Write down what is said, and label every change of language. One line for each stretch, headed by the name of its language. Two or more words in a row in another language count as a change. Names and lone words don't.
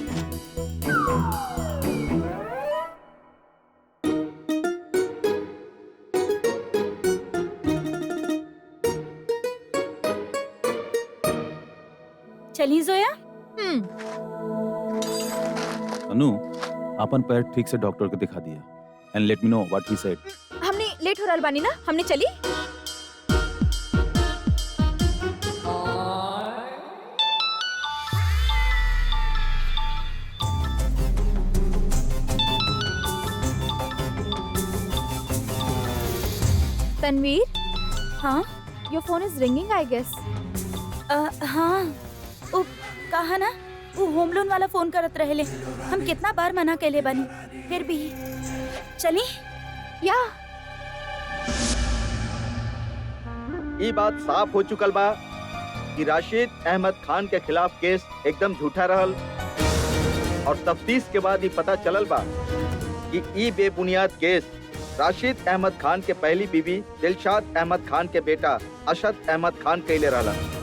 Bhojpuri: चली जोया। अनु, अपन पैर ठीक से डॉक्टर को दिखा दिया
English: and let me know what he said.
Bhojpuri: हमने लेट हो रहल बानी ना, हमने चली। तनवीर, हाँ
English: your phone is ringing I guess.
Bhojpuri: हाँ वो कहा ना, वो होम लोन वाला फोन करत रहेले। हम कितना बार मना कैले बानी, फिर भी। चली या ये बात साफ हो चुकल बा कि राशिद अहमद खान के खिलाफ केस एकदम झूठा रहल और तफ्तीश के बाद ही पता चलल बा कि ये बेबुनियाद केस राशिद अहमद खान के पहली बीवी दिलशाद अहमद खान के बेटा अशद अहमद खान कैले रहलन।